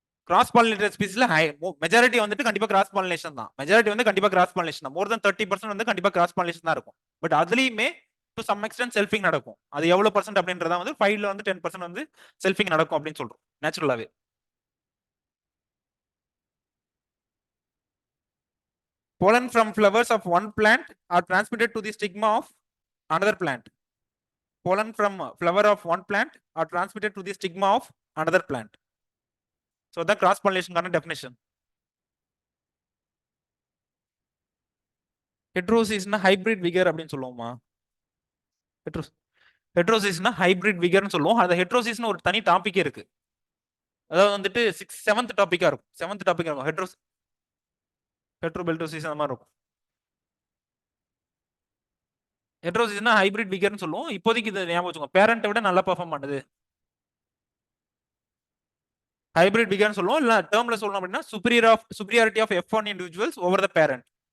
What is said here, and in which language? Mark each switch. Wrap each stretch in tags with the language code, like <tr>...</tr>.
<ta>Cross pollinated ஸ்பீசிஸ்ல majority வந்துட்டு கண்டிப்பா cross pollination தான். மெஜாரிட்டி வந்து கண்டிப்பா கிராஸ் பாலினேஷன் தான். மோர் தென் 30% வந்து கண்டிப்பா கிராஸ் பாலினேஷன் தான் இருக்கும். பட் அதுலயுமே</ta> <en>to some extent</en> <ta>செல்ஃபிங் நடக்கும். அது எவ்வளவு பர்சன்ட் அப்படின்றத வந்து 5ல வந்து 10% வந்து செல்ஃபிங் நடக்கும் அப்படின்னு சொல்றோம் நேச்சுரலாவே.</ta> <en>Pollen from flowers of one plant are transmitted to the stigma of another plant. Pollen from flower of one plant are transmitted to the stigma of another plant. So the cross pollination kind of definition.</en> <ta>ஹெட்ரோசிஸ்னா hybrid vigour அப்படின்னு சொல்லுவோமா? ஹெட்ரோசிஸ்னா hybrid விகர்னு சொல்லுவோம். அந்த ஹெட்ரோசிஸ்னு ஒரு தனி டாபிக்கே இருக்கு. அதாவது வந்துட்டு 7th டாபிக்கா இருக்கும். 7th டாபிக்கா இருக்கும். ஹெட்ரோபெல்டோசிஸ் அந்த மாதிரி இருக்கும். ஹெட்ரோசிஸ்னா ஹைபிரிட் விகர்னு சொல்லுவோம். இப்போதைக்கு இது ஞாபகம் வச்சுக்கோங்க, பேரண்ட்டை விட நல்லா பெர்ஃபார்ம் பண்ணுது ஹைபிரிட் விகர்னு சொல்லுவோம். இல்ல டேர்ம்ல சொல்லணும் அப்படின்னா</ta> <en>superiority of F1 individuals over the parent.</en>